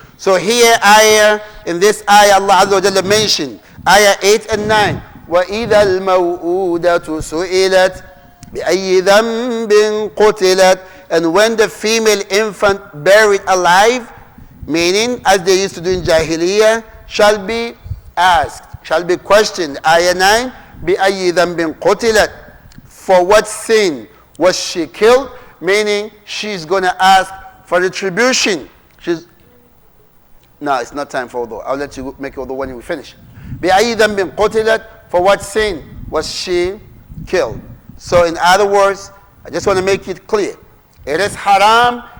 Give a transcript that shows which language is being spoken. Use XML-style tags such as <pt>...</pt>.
<en>So here in this ayah, Allah Azza wa Jalla mentioned, ayah 8 and 9,</en> <ar>وَإِذَا الْمَوْءُودَةُ سُئِلَتْ بِأَيِّ ذَنْبٍ قُتِلَتْ.</ar> <en>And when the female infant buried alive, meaning as they used to do in Jahiliyyah, shall be asked, shall be questioned. Ayah 9,</en> <ar>بِأَيِّ ذَنْبٍ قُتِلَتْ.</ar> <en>For what sin was she killed? Meaning she's going to ask for retribution. No, it's not time for wudu. I'll let you make wudu when we finish.</en> <ar>بِأَيِّ ذَنْبٍ قُتِلَتْ.</ar> <en>For what sin was she killed? So in other words, I just want to make it clear. It is haram.</en>